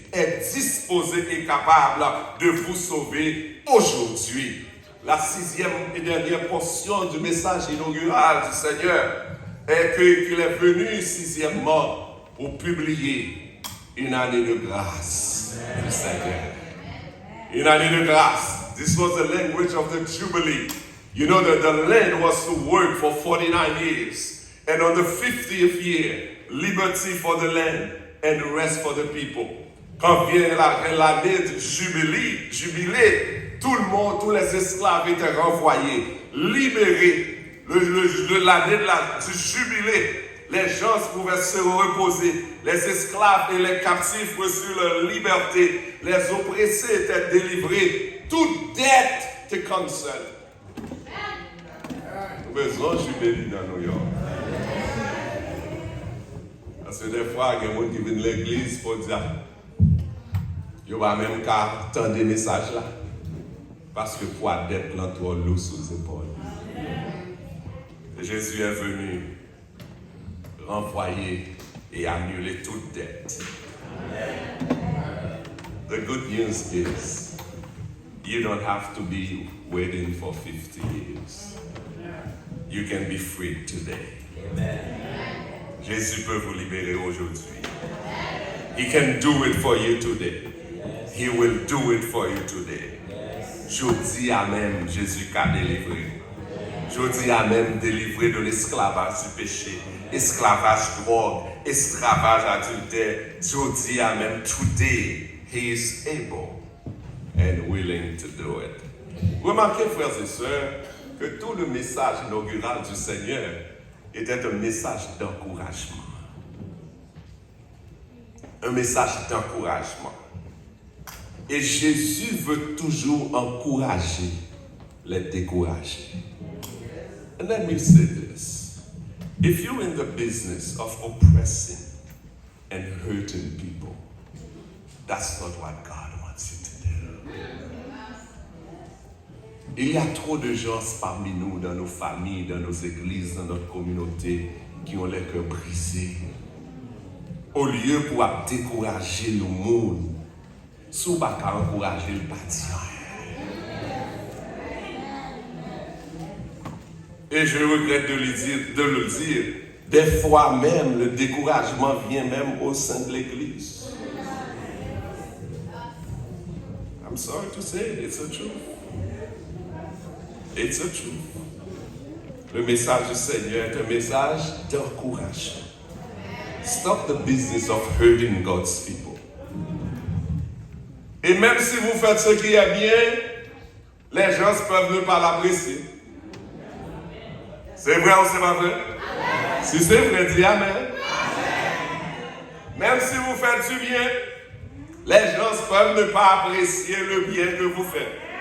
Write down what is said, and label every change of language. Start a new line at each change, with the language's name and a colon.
French: est disposé et capable de vous sauver aujourd'hui. La 6e et dernière portion du message inaugural du Seigneur est qu'il est venu 6e pour publier une année de grâce du Seigneur. Une année de grâce.
English: This was the language of the Jubilee. You know that the land was to work for 49 years. And on the 50th year, liberty for the land and rest for the people.
French: Quand vient l'année de jubilé, tout le monde, tous les esclaves étaient renvoyés, libérés. L'année du jubilé, les gens pouvaient se reposer. Les esclaves et les captifs reçurent leur liberté. Les oppressés étaient délivrés. Toute dette te cancelle. Nous avons besoin de jubilé dans New York. Parce que des fois, il y a des gens qui viennent à l'église pour dire il n'y a pas même qu'à attendre des messages là. Parce que pour la dette, l'entour l'eau sous les épaules. Jésus est venu renvoyer et annuler toute dette.
English: The good news is you don't have to be waiting for 50 years. You can be free today.
French: Jésus peut vous libérer aujourd'hui.
English: He can do it for you today. He will do it for you today.
French: Je dis Amen, Jésus qu'a délivré. Je dis Amen, délivré de l'esclavage du péché, esclavage drogue, esclavage adultère. Je dis Amen,
English: today he is able and willing to do it.
French: Remarquez, frères et sœurs, que tout le message inaugural du Seigneur était un message d'encouragement. Un message d'encouragement. Et Jésus veut toujours encourager les découragés.
English: And let me say this. If you're in the business of oppressing and hurting people, that's not what God wants you to do.
French: Il y a trop de gens parmi nous, dans nos familles, dans nos églises, dans notre communauté, qui ont les cœurs brisés. Au lieu pour décourager le monde, si vous ne pouvez pas encourager le bâtiment. Et je regrette de le dire, des fois même, le découragement vient même au sein de l'Église.
English: I'm sorry to say it, it's the truth. It's the truth.
French: Le message du Seigneur est un message d'encouragement.
English: Stop the business of hurting God's people.
French: Et même si vous faites ce qui est bien, les gens peuvent ne pas l'apprécier. C'est vrai ou c'est pas vrai? Amen. Si c'est vrai, dis Amen. Amen. Même si vous faites du bien, les gens peuvent ne pas apprécier le bien que vous faites.